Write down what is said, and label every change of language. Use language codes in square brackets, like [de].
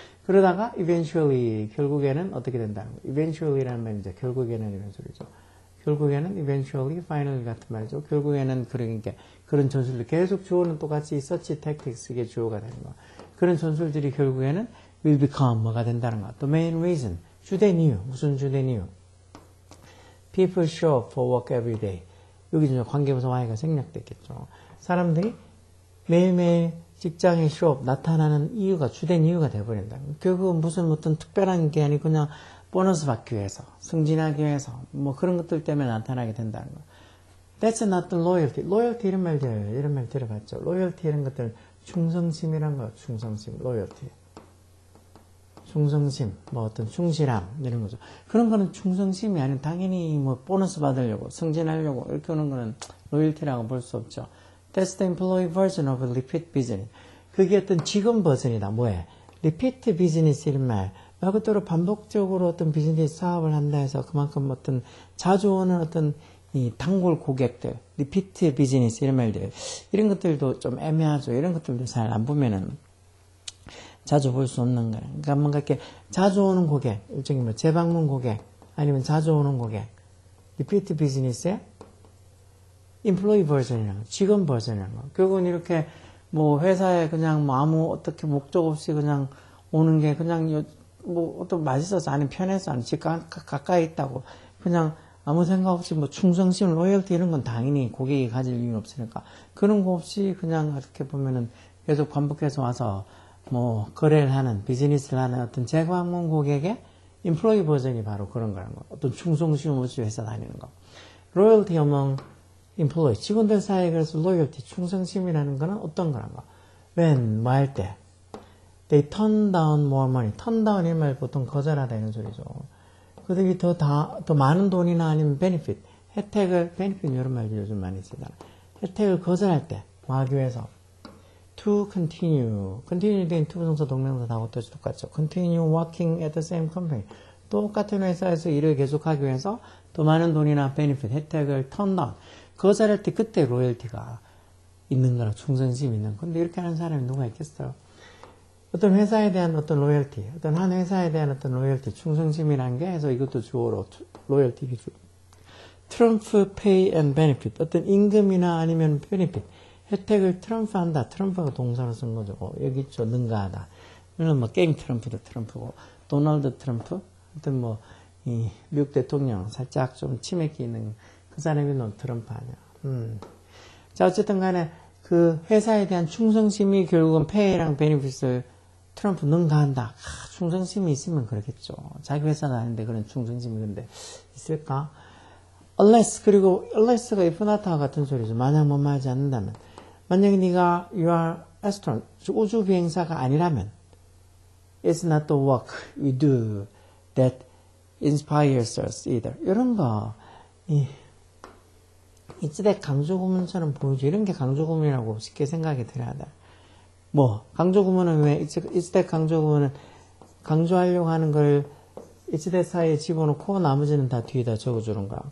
[ko] 그러다가 eventually 결국에는 어떻게 된다는 거. eventually라는 말은 이제 결국에는 이런 소리죠. 결국에는 eventually, finally 같은 말이죠. 결국에는 그러니까 그런 전술들 계속 주어는 똑같이 [en] such tactics [ko] 의 주어가 되는 거. 그런 전술들이 결국에는 [en] will become [ko] 뭐가 된다는 거. [en] The main reason [ko] 주된 이유 무슨 주된 이유? [en] People show up for work every day. [ko] 여기 이제 관계부사 Y가 생략됐겠죠. 사람들이 매일매일 직장에 쇼업 나타나는 이유가 주된 이유가 돼버린다. 결국은 무슨 어떤 특별한 게 아니고 그냥 보너스 받기 위해서, 승진하기 위해서 뭐 그런 것들 때문에 나타나게 된다는 거. [en] That's not the loyalty. [ko] loyalty 이런 말 들어봤죠. loyalty 이런 것들 충성심이란 거, 충성심, loyalty. 충성심, 뭐 어떤 충실함 이런 거죠. 그런 거는 충성심이 아닌 당연히 뭐 보너스 받으려고 승진하려고 이렇게 오는 거는 로열티라고 볼 수 없죠. [en] That's the employee version of a repeat business. [ko] 그게 어떤 직원 버전이다. 뭐해? repeat business 이런 말. 말 그대로 반복적으로 어떤 비즈니스 사업을 한다 해서 그만큼 어떤 자주 오는 어떤 이 단골 고객들, repeat business 이런 말들. 이런 것들도 좀 애매하죠. 이런 것들도 잘 안 보면은 자주 볼 수 없는 거예요. 그러니까 뭔가 이렇게 자주 오는 고객, 일종의 뭐 재방문 고객, 아니면 자주 오는 고객, 리피트 비즈니스의 인플로이 버전이라는 거, 직원 버전이라는 거. 결국은 이렇게 뭐 회사에 그냥 뭐 아무 어떻게 목적 없이 그냥 오는 게 그냥 뭐 어떤 맛있어서 아니면 편해서 아니면 집 가까이 있다고 그냥 아무 생각 없이 뭐 충성심, 로열티 이런 건 당연히 고객이 가질 이유는 없으니까 그런 거 없이 그냥 이렇게 보면은 계속 반복해서 와서 뭐 거래를 하는 비즈니스를 하는 어떤 재방문 고객의 인플로이 버전이 바로 그런 거라는 거. 어떤 충성심 없이 회사 다니는 거. 로열티 among employee 직원들 사이에 그래서 로열티 충성심이라는 거는 어떤 거란 거. [en] when [ko] 뭐 할 때 [en] they turn down more money. [ko] turn down 이 말 보통 거절하다 이런 소리죠. 그들이 더 많은 돈이나 아니면 benefit 혜택을 benefit 이런 말도 요즘 많이 쓰잖아. 혜택을 거절할 때 뭐 하기 위해서 to continue. continue 된 투부정사 동명사 다 어떨지 똑같죠. [en] continue working at the same company. [ko] 똑같은 회사에서 일을 계속하기 위해서 더 많은 돈이나 benefit, 혜택을 turn down. 거절할 때 그때 로열티가 있는 거라 충성심이 있는. 근데 이렇게 하는 사람이 누가 있겠어요? 어떤 회사에 대한 어떤 로열티, 어떤 한 회사에 대한 어떤 로열티, 충성심이라는 게 해서 이것도 주어로 로열티 기준. [en] 트럼프 pay and benefit. [ko] 어떤 임금이나 아니면 benefit. 혜택을 트럼프한다. 트럼프가 동사로 쓴 거죠. 여기 있죠. 능가하다. 물론 뭐 게임 트럼프도 트럼프고 도널드 트럼프 하여튼 뭐 이 미국 대통령 살짝 좀 치맥기 있는 그 사람이 넌 트럼프 아니야. 자 어쨌든 간에 그 회사에 대한 충성심이 결국은 페이랑 베니핏을 트럼프 능가한다. 충성심이 있으면 그렇겠죠. 자기 회사도 아닌데 그런 충성심이 근데 있을까? unless 그리고 unless가 if not와 같은 소리죠. 만약 뭐 말하지 않는다면 만약에 네가 [en] you are astronaut, [ko] 우주 비행사가 아니라면 [en] it's not the work we do that inspires us either. [ko] 이런 거 이때 강조구문처럼 보여줘. 이런 게 강조구문이라고 쉽게 생각이 들어야 돼. 뭐 강조구문은 왜 이때 강조구문은 강조하려고 하는 걸 이때 사이에 집어넣고 나머지는 다 뒤에다 적어주는 거야.